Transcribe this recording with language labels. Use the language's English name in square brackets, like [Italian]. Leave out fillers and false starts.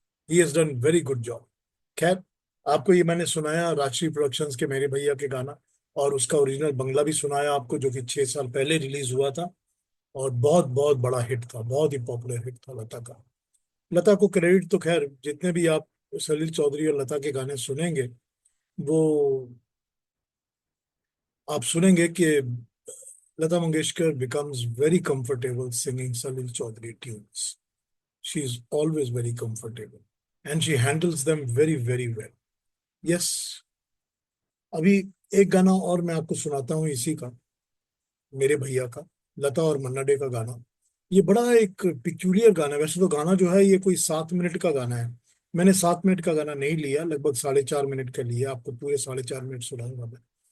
[English] He has done very good job. [Hindi] खैर, आपको ये मैंने सुनाया राजश्री प्रोडक्शंस के मेरे भैया के गाना, और उसका ओरिजिनल बंगला भी सुनाया आपको, जो कि 6 साल पहले रिलीज हुआ था और बहुत बहुत बड़ा हिट था, बहुत ही पॉपुलर हिट था लता का। लता को क्रेडिट तो खैर, जितने भी आप सलील चौधरी और लता के गाने सुनेंगे, वो आप सुनेंगे कि Lata Mangeshkar [English] becomes very comfortable singing Salil Chaudhary tunes. She is always very comfortable and she handles them very, very well. [Hindi] Yes, अभी एक गाना और मैं आपको सुनाता हूँ इसी का, मेरे भैया का, लता और मन्ना डे का गाना। ये बड़ा एक पिक्यूलियर गाना है। वैसे तो गाना जो है ये कोई 7 मिनट का गाना है, मैंने 7 मिनट का गाना नहीं लिया, लगभग 4.5 मिनट का लिया, आपको पूरे 4.5 मिनट सुनाऊंगा मैं।